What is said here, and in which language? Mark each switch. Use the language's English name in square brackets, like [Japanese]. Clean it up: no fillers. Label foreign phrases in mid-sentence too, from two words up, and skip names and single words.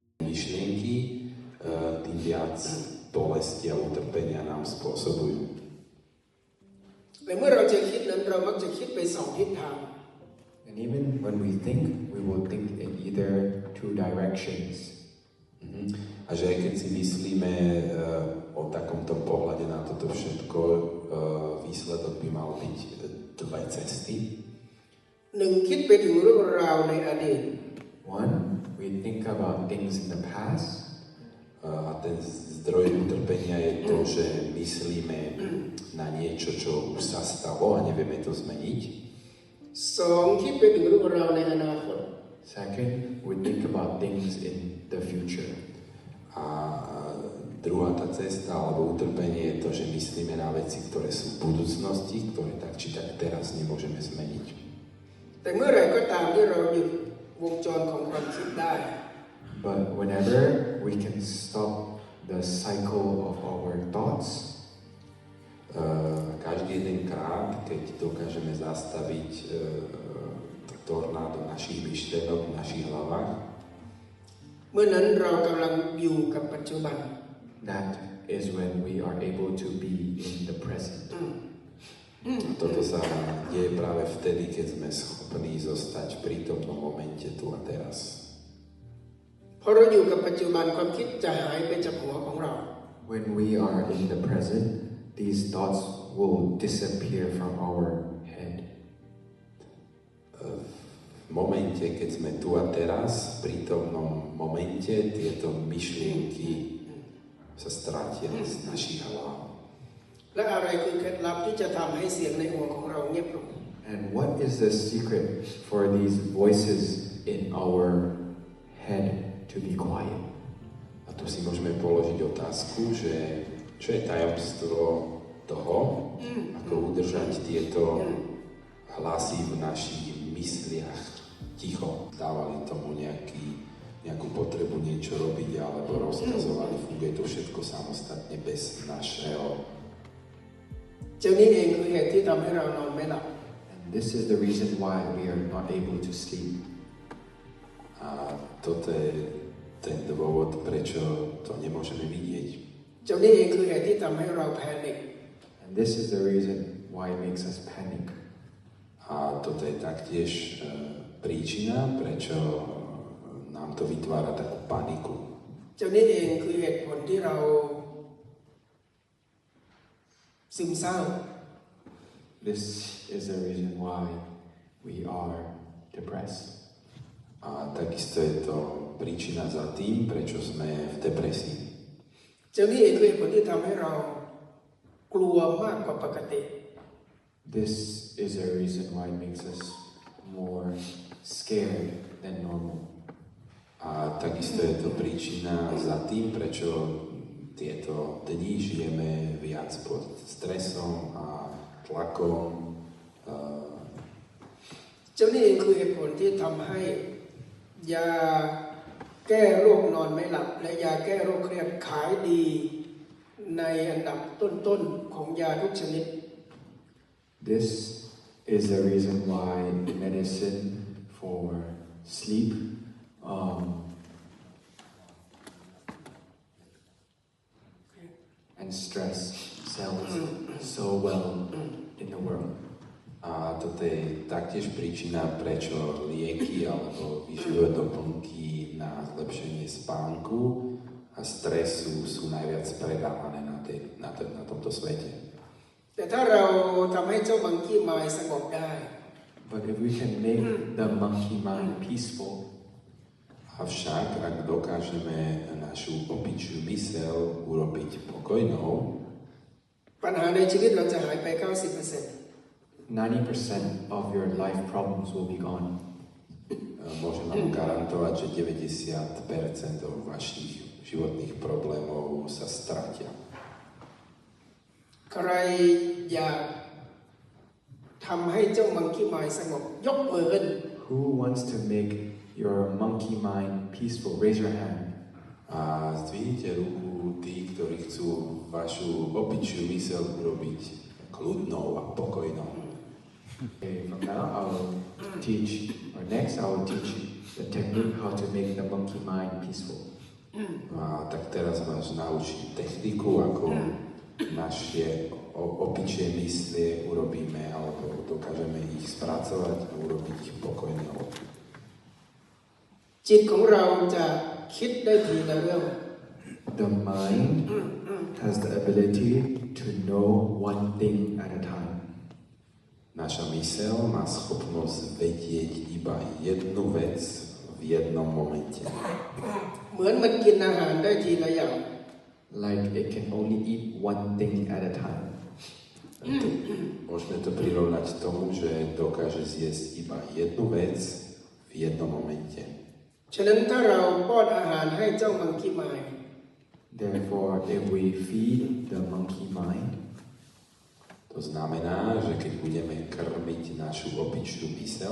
[Slovak] myšlienky, tým viac bolesti a utrpenia nám spôsobujú. [Thai] แต่เมื่อเราจะคิดนั้นเรามักจะคิดไปสองทิศทาง [English] And even when we think, we will think in either two directions. [Slovak] A že aj keď si myslíme o takomto pohľade na toto všetko, výsledok by mal byť dve cesty. [Thai] หนึ่งคิดไปถึงเรื่องราวในอดีต [English] One, we think about things in the past. [Slovak] A ten zdroj utrpenia je to, že myslíme na niečo, čo už sa stalo a nevieme to zmeniť. [Thai] สองคิดไปถึงเรื่องราวในอนาคต [English] Second, we think about things in the future. [Slovak] A druhá tá cesta alebo utrpenie je to, že myslíme na veci, ktoré sú v budúcnosti, ktoré tak či tak teraz nemôžeme zmeniť. [Thai] แต่เมื่อไหร่ก็ตามที่เราหยุดวงจรของความคิดได้ [English] But whenever we can stop the cycle of our thoughts, [Slovak] každý jeden krát, keď dokážeme zastaviť tornádo našich myšlienok v našich hlavách, [Thai] เมื่อนั้นเรากำลังอยู่กับปัจจุบัน [English] that is when we are able to be in the present. [Slovak] A toto sa deje práve vtedy, keď sme schopní zostať v prítomnom momente tu a teraz. [Thai] พอเราอยู่กับปัจจุบันความคิดจะหายไปจากหัวของเรา [English] When we are in the present, these thoughts will disappear from our head. [Slovak] V momente, keď sme tu a teraz, v prítomnom momente, tieto myšlienky sa stratia z našich hlav. [Thai] และอะไรคือเคล็ดลับที่จะทำให้เสียงในหัวของเราเงียบลง [English] And what is the secret for these voices in our head to be quiet? [Slovak] A tu si môžeme položiť otázku, že čo je tajomstvo toho, ako udržať tieto hlasy v našich mysliach ticho. Dávali tomu nejakú potrebu niečo robiť alebo rozkazovali, funguje to všetko samostatne bez našeho. [Thai] เจ้านี้เองคือเหตุที่ทำให้เรานอนไม่หลับ [English] And this is the reason why we are not able to sleep. [Slovak] A toto je ten dôvod, prečo to nemôžeme vidieť. [Thai] เจ้านี้เองคือเหตุที่ทำให้เราแพนิค [English] And this is the reason why it makes us panic. [Slovak] A toto je taktiež príčina, prečo nám to vytvára takú paniku. [Thai] เจ้านี้เองคือเหตุผลที่เราซึมเศร้า [English] This is the reason why we are depressed. [Slovak] A takisto je to príčina za tým, prečo sme v depresii. [Thai] เจ้านี้เองคือเหตุผลที่ทำให้เรากลัวมากกว่าปกติ [English] This is the reason why it makes us more scared than normal. [Slovak] A takisto je to príčina za tým, prečo tieto dni žijeme viac pod stresom a tlakom. [Thai] เจ้านี้เองคือเหตุผลที่ทำให้ยาแก้โรคนอนไม่หลับและยาแก้โรคเครียดขายดีในอันดับต้นๆของยาทุกชนิด [English] This is the reason why medicine for sleep and stress sells so well in the world. [Slovak] A toto je taktiež príčina, prečo lieky alebo výživové doplnky na zlepšenie spánku a stresu sú najviac predávané na tomto svete. [Thai] แต่ถ้าเราทำให้เจ้า [English] monkey mind [Thai] สงบได้ [English] But if we can make the monkey mind peaceful, [Slovak] Avšak, ak dokážeme našu opičiu myseľ urobiť pokojnou, [Thai] ปัญหาในชีวิตเราจะหายไป 90% [English] 90% of your life problems will be gone. [Slovak] môžem vám garantovať, že 90% vašich životných problémov sa stratia. [Thai] ใครอยากทำให้เจ้า [English] monkey mind [Thai] สงบยกมือขึ้น [English] Who wants to make your monkey mind peaceful? Raise your hand. [Slovak] A zdvihnite ruku tí, ktorí chcú vašu opičiu myseľ urobiť kľudnou a pokojnou. [English] Okay, from now I will teach, or next I will teach the technique how to make the monkey mind peaceful. [Slovak] A tak teraz máš naučiť techniku, ako naše opičie myslie urobíme, alebo dokážeme ich spracovať a urobiť ich pokojnou. [Thai] จิตของเราจะคิดได้ทีละเรื่อง [English] The mind has the ability to know one thing at a time. [Slovak] Naša myseľ má schopnosť vedieť iba jednu vec v jednom momente. [Thai] เหมือนมันกินอาหารได้ทีละอย่าง [English] Like it can only eat one thing at a time. [Slovak] Môžeme to prirovnať tomu, že dokáže zjesť iba jednu vec v jednom momente. [Thai] ฉะนั้นถ้าเราป้อนอาหารให้เจ้า [English] monkey mind Therefore, if we feed the monkey mind, [Slovak] To znamená, že keď budeme krmiť našu opičnú myseľ,